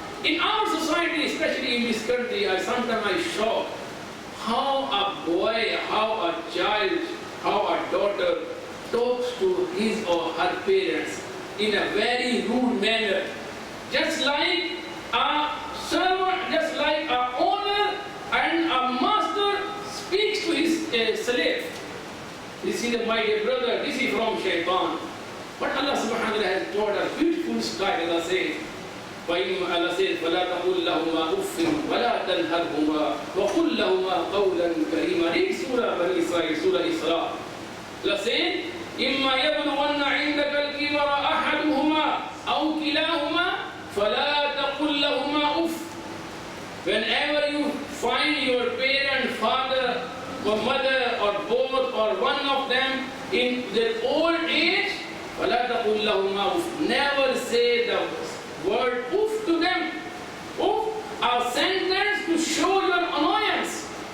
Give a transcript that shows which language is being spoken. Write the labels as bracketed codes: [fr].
[en] In our society, especially in this country, sometimes I shock how a boy, how a child, how a daughter talks to his or her parents in a very rude manner. Just like a servant, just like an owner and a master speaks to his slave. This is my dear brother, this is from Shaitan. But Allah subhanahu wa ta'ala has taught us beautiful style. Allah says, [ar] فَلَا تَقُلْ لَهُمَا أُفٍّ وَلَا تَنْهَرْهُمَا وَقُلْ لَهُمَا قَوْلًا كَرِيمًا. [en] Read Surah Bani Israel, Surah Isra. Allah says, [ar] إِمَّا يَبْلُغَنَّ عِنْدَكَ الْكِبَرَ أَحَدُهُمَا أَوْ كِلَاهُمَا فَلَا تَقُلْ لَهُمَا أُفٍّ. [en] Whenever you find your parent, father or mother or both or one of them in their old age, [ar] فَلَا تَقُلْ لَهُمَا أُفٍّ. [en] Never say the word "uff" to them. Uff, a sentence to show your annoyance.